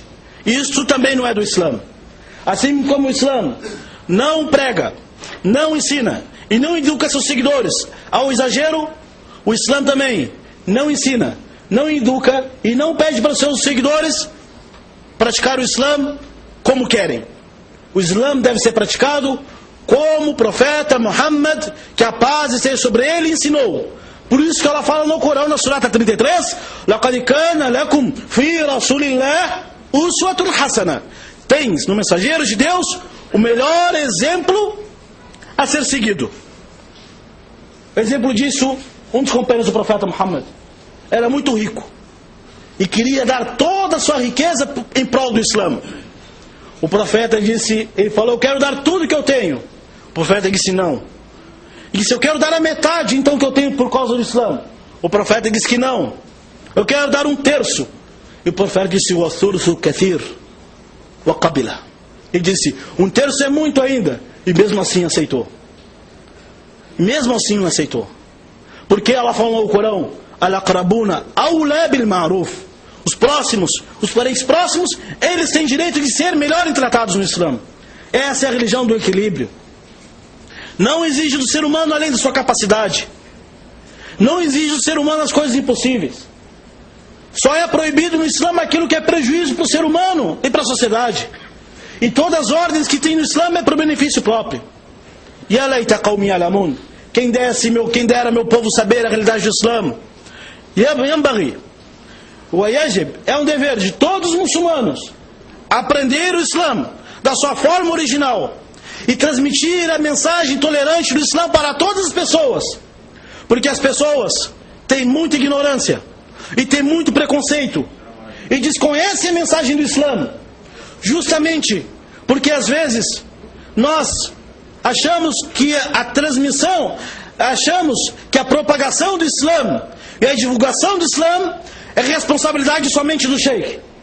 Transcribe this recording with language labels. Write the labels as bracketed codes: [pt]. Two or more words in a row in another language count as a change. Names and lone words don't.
[pt] Isso também não é do Islã. Assim como o Islã não prega, não ensina e não educa seus seguidores ao exagero, o Islã também não ensina, não educa e não pede para os seus seguidores praticar o Islã como querem. O Islã deve ser praticado como o profeta Muhammad, que a paz esteja sobre ele, ensinou. Por isso que ela fala no Corão, na Surata 33, [ar] لَقَدْ كَانَ لَكُمْ فِي رَسُولِ اللَّهِ أُسْوَةٌ حَسَنَةٌ. [pt] Tens no mensageiro de Deus o melhor exemplo a ser seguido. Exemplo disso, um dos companheiros do profeta Muhammad era muito rico e queria dar toda a sua riqueza em prol do Islã. O profeta disse, ele falou, eu quero dar tudo que eu tenho. O profeta disse não. Ele disse, eu quero dar a metade então que eu tenho por causa do Islã. O profeta disse que não. Eu quero dar 1/3. E o profeta disse, [ar] والثلث كثير وقبلها. [pt] Ele disse, 1/3 é muito ainda. E mesmo assim aceitou. Mesmo assim não aceitou. Porque ela falou no Corão, [ar] الأقربون أولى بالمعروف. [pt] Os próximos, os parentes próximos, eles têm direito de ser melhor tratados no Islã. Essa é a religião do equilíbrio. Não exige do ser humano além da sua capacidade. Não exige do ser humano as coisas impossíveis. Só é proibido no Islã aquilo que é prejuízo para o ser humano e para a sociedade. E todas as ordens que tem no Islã é para o benefício próprio. [ar] يا ليت قومي يعلمون. [pt] Quem dera meu povo saber a realidade do Islã. Yanbaghi. O Yajib é um dever de todos os muçulmanos aprender o Islã da sua forma original e transmitir a mensagem tolerante do Islã para todas as pessoas, porque as pessoas têm muita ignorância e têm muito preconceito e desconhecem a mensagem do Islã, justamente porque às vezes nós achamos que a transmissão, achamos que a propagação do Islã e a divulgação do Islã é responsabilidade somente do sheikh.